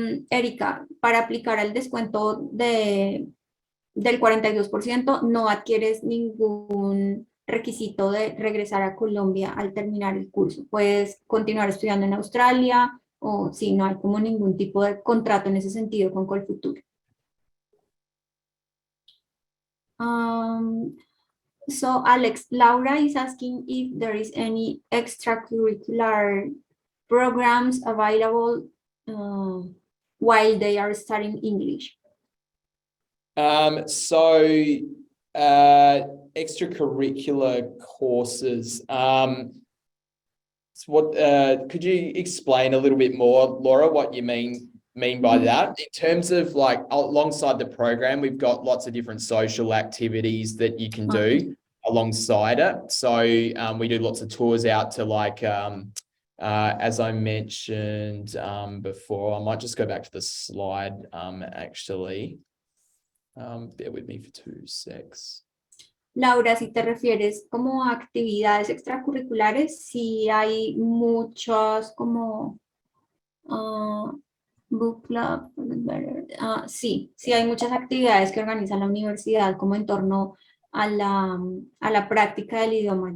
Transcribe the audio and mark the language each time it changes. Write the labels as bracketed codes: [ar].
[es] Erika, para aplicar el descuento del 42%, no adquieres ningún requisito de regresar a Colombia al terminar el curso. Puedes continuar estudiando en Australia o si no hay como ningún tipo de contrato en ese sentido con Colfuturo. [en] So Alex, Laura is asking if there is any extracurricular programs available while they are studying English. So extracurricular courses. So could you explain a little bit more, Laura, what you mean by that? In terms of like alongside the program, we've got lots of different social activities that you can do alongside it. So we do lots of tours out to like, as I mentioned before, I might just go back to the slide actually. Bear with me for 2 secs. [es] Laura, si te refieres como a actividades extracurriculares, sí hay muchos como book club, sí hay muchas actividades que organiza la universidad como en torno a la práctica del idioma.